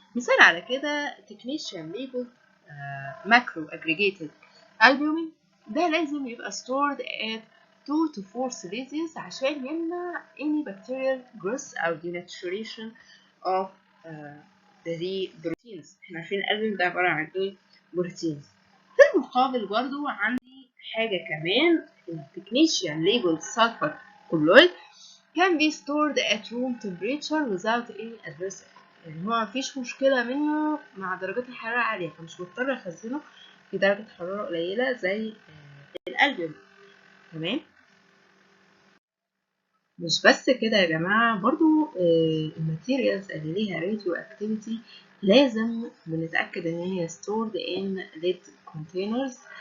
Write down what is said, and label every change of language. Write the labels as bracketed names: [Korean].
[Arabic] مثال على كده [English] technetium label macro aggregated albumin [Arabic] ده لازم يبقى [English] stored at 2 to 4 Celsius [Arabic] عشان يمنع [English] any bacterial growth أو denaturation of the proteins. [Arabic] احنا عارفين الألبومين ده عبارة عن ايه؟ بروتينز. في المقابل برضو عندي حاجة كمان [English] technetium labeled sulfur colloid can be stored at room temperature without any adverse effect. [Arabic] يعني هو مفيش مشكلة منه مع درجات الحرارة عالية، فمش مضطر أخزنه في درجة حرارة قليلة زي الألبوم. تمام. مش بس كده يا جماعة، برضو الماتيريالز اللي ليها راديو اكتيفيتي لازم بنتأكد ان هي [English] stored in lead containers.